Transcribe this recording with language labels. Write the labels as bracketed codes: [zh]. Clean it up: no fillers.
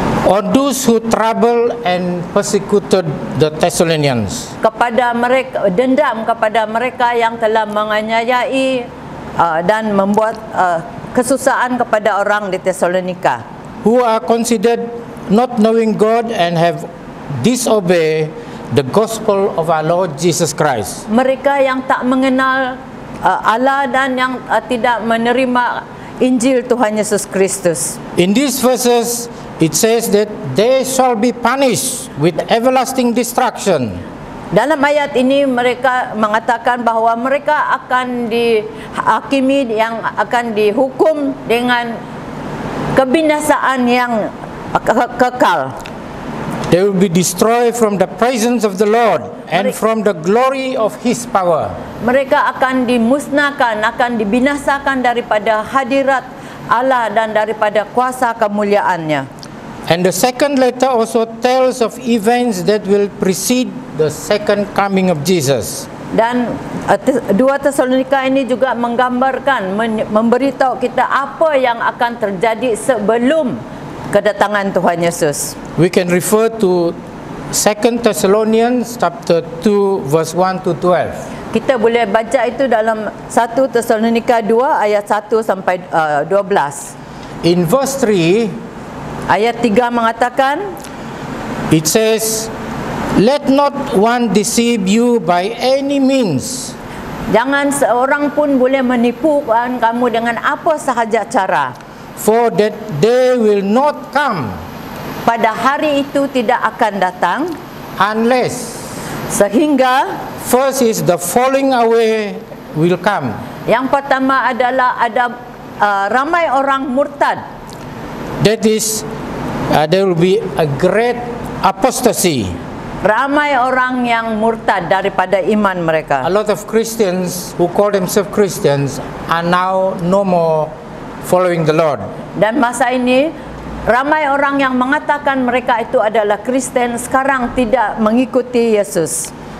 [en] on those who trouble and persecuted the Thessalonians. [ms] kepada mereka, dendam kepada mereka yang telah menganiayai dan membuat kesusahan kepada orang di Tesalonika, [en] Who are considered not knowing God and have disobeyed the gospel of our Lord Jesus Christ. [ms] mereka yang tak mengenal Allah dan yang tidak menerima Injil Tuhan Yesus Kristus. [en] In these verses, it says that they shall be punished with everlasting destruction. [ms] Dalam ayat ini mereka mengatakan bahawa mereka akan dihakimi, yang akan dihukum dengan kebinasaan yang kekal. [en] They will be destroyed from the presence of the Lord and from the glory of His power. [ms] Mereka akan dimusnahkan, akan dibinasakan daripada hadirat Allah dan daripada kuasa kemuliaannya. [en] And the second letter also tells of events that will precede the second coming of Jesus. [ms] Dan 2 Tesalonika ini juga menggambarkan, memberitahu kita apa yang akan terjadi sebelum kedatangan Tuhan Yesus. [en] We can refer to 2 Thessalonians chapter 2 verse 1 to 12. [ms] Kita boleh baca itu dalam 1 Tesalonika 2 ayat 1 sampai 12. [en] In verse 3, [ms] Ayat 3 mengatakan, [en] it says, "Let not one deceive you by any means, [ms] jangan seorang pun boleh menipukan kamu dengan apa sahaja cara. [en] for that day will not come [ms] Pada hari itu tidak akan datang, [en] unless [ms] sehingga [en] first is the falling away will come, [ms] yang pertama adalah ada ramai orang murtad. [en] that is, there will be a great apostasy." [ms] Ramai orang yang murtad daripada iman mereka. [en] A lot of Christians who call themselves Christians are now no more following the Lord. [ms] Dan masa ini ramai orang yang mengatakan mereka itu adalah Kristen sekarang tidak mengikuti Yesus.